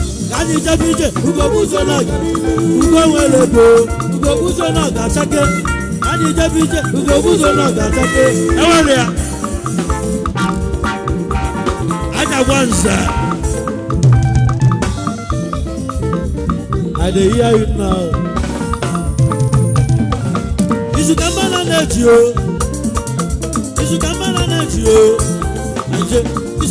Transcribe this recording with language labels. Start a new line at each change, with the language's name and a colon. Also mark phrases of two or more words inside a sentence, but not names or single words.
Igbo: Ka anyị jebe ije, ugo bụ ụzọ na-aga. Ugo nwere ego, ugo bụ ụzọ na-aga achake. Ka anyị jebe ije, ugo bụ ụzọ na-aga achake. Enwere ya. Aja gwa nze.
Nigerian Pidgin: I dey hear you now.
Igbo: Izu ka mma na na-eji o. Izu ka mma na na-eji o. Aje.